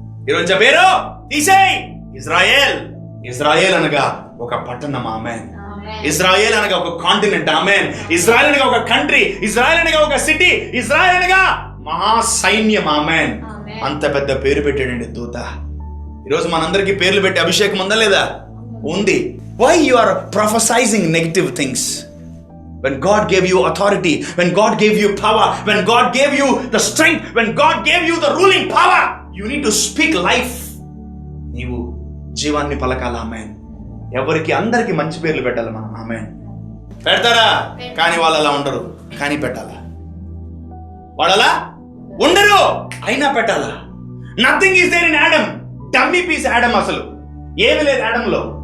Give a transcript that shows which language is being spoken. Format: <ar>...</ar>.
<te>ఈరోజు ఆ పేరు తీసేయ్. ఇజ్రాయేల్. ఇజ్రాయేల్ అనగా ఒక పట్టణం, ఆమేన్. ఇజ్రాయేల్ అనగా ఒక కాంటినెంట్, ఆమేన్. ఇజ్రాయేల్ అనగా ఒక కంట్రీ, ఇజ్రాయేల్ అనగా ఒక సిటీ, ఇజ్రాయేల్ అనగా మహా సైన్యం, ఆమేన్. అంత పెద్ద పేరు పెట్టాడండి దూత. ఈరోజు మనందరికీ పేర్లు పెట్టి అభిషేకం ఉందా లేదా? ఉంది.</te> <en>Why you are prophesizing negative things? When God gave you authority, when God gave you power, when God gave you the strength, when God gave you the ruling power, you need to speak life.</en> <te>నీవు జీవాన్ని పలకాల, ఆమేన్. ఎవరికి అందరికి మంచి పేర్లు పెట్టాలి మనం, ఆమేన్. పెడతారా? కానీ వాళ్ళు అలా ఉండరు, కానీ పెట్టాలా. వాళ్ళు అలా ఉండరు, అయినా పెట్టాలా.</te> <en>Nothing is there in Adam. Dummy piece Adam,</en> <te>అసలు ఏమీ లేదు యాడమ్లో.</te>